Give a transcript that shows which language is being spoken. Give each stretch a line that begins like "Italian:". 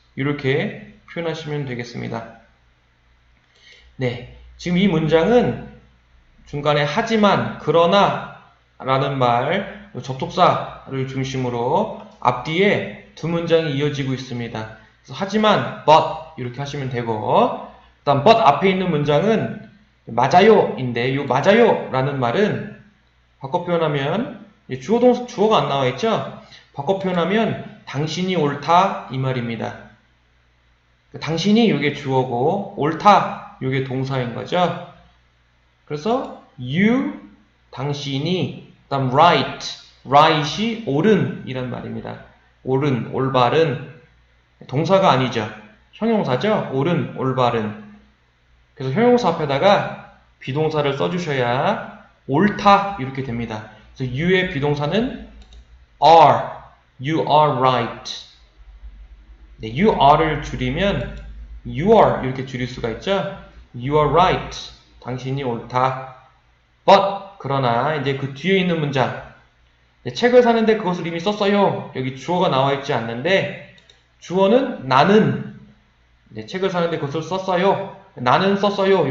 Korean: 이렇게 표현하시면 되겠습니다. 네, 지금 이 문장은 중간에 하지만, 그러나 라는 말, 접속사를 중심으로 앞뒤에 두 문장이 이어지고 있습니다. 그래서 하지만, but 이렇게 하시면 되고 다음 but 앞에 있는 문장은 맞아요인데 이 맞아요 라는 말은 바꿔 표현하면 주어가 안 나와 있죠? 바꿔 표현하면 당신이 옳다 이 말입니다. 당신이 이게 주어고 옳다 이게 동사인 거죠. 그래서 you 당신이 그다음 right이 옳은 이란 말입니다. 옳은 올바른 동사가 아니죠. 형용사죠. 옳은 올바른. 그래서 형용사 앞에다가 비동사를 써주셔야 옳다 이렇게 됩니다. 그래서 you의 비동사는 are,
English: you are right.
Korean: 네, you are를 줄이면 you are 이렇게 줄일 수가 있죠.
English: You are right.
Korean: 당신이 옳다. But 그러나 이제 그 뒤에 있는 문장 네, 책을 사는데 그것을 이미 썼어요. 여기 주어가 나와 있지 않는데 주어는 나는 네, 책을 사는데 그것을 썼어요. 나는 썼어요.